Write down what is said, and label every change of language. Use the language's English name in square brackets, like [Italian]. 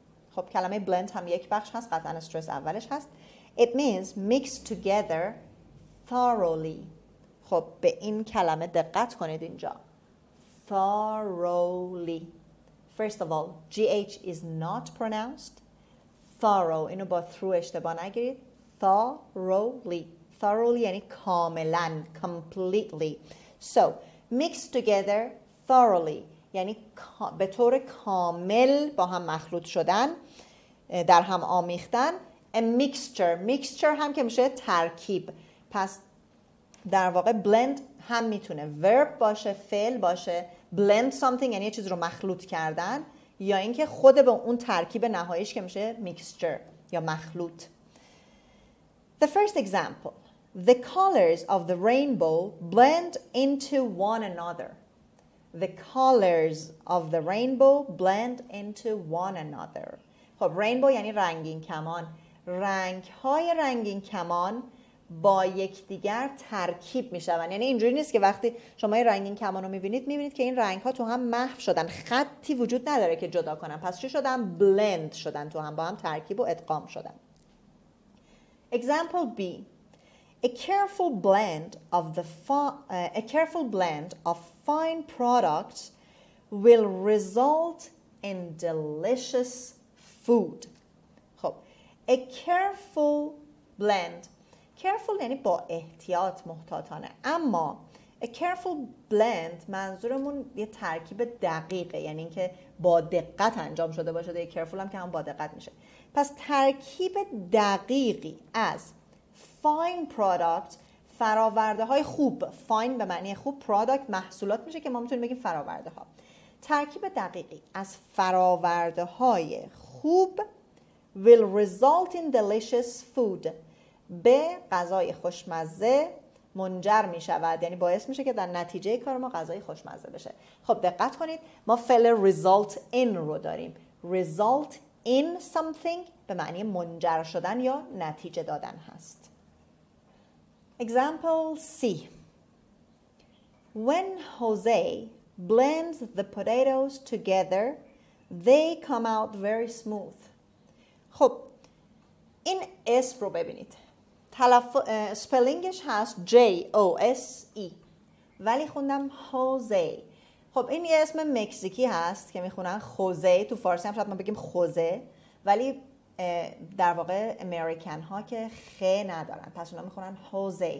[Persian] خب کلمه blend هم یک بخش هست، قطعا استرس اولش هست. [English] It means mix together thoroughly. [Persian] خب به این کلمه دقت کنید اینجا. [English] thoroughly. First of all, GH is not pronounced. thorough. [Persian] اینو با through اشتباه نگیرید. thoroughly. thoroughly یعنی کاملا. [English] completely. So, mix together thoroughly. [Persian] یعنی به طور کامل با هم مخلوط شدن، در هم آمیختن. [English] A mixture. [Persian] mixture هم که میشه ترکیب. پس در واقع blend هم میتونه verb باشه، فعل باشه. [English] blend something [Persian] یعنی یه چیز رو مخلوط کردن، یا اینکه خود به اون ترکیب نهاییش که میشه mixture یا مخلوط. [English] The first example. The colors of the rainbow blend into one another. The colors of the rainbow blend into one another. [Persian] خب rainbow یعنی رنگین کمان. رنگ‌های رنگین کمان با یکدیگر ترکیب میشون. یعنی اینجوری نیست که وقتی شما این رنگین کمان رو میبینید که این رنگ‌ها تو هم محو شدن، خطی وجود نداره که جدا کنن. پس چی شدن؟ blend شدن، تو هم با هم ترکیب و ادغام شدن. [English] Example B. A careful blend of fine products will result in delicious food. خب a careful blend. [Persian] careful یعنی با احتیاط، محتاطانه. اما a careful blend منظورمون یه ترکیب دقیقه، یعنی اینکه با دقت انجام شده باشه. یه careful هم که هم با دقت میشه. پس ترکیب دقیقی از fine product، فراورده های خوب. fine به معنی خوب، product محصولات میشه که ما میتونیم بگیم فراورده ها. ترکیب دقیقی از فراورده های خوب [English] will result in delicious food. [Persian] به غذای خوشمزه منجر می شود، یعنی باعث میشه که در نتیجه کار ما غذای خوشمزه بشه. خب دقت کنید، ما فعل result in رو داریم. result in something به معنی منجر شدن یا نتیجه دادن هست. [English] Example C. When Jose blends the potatoes together, they come out very smooth. [Persian] خب این اسم رو ببینید. سپلینگش هست J-O-S-E ولی خوندم خوزه. خب این یه اسم مکزیکی هست که میخونن خوزه. تو فارسی هم شاید ما بگیم خوزه، ولی در واقع امریکن ها که خ ندارن، پس اونا میخونن خوزه.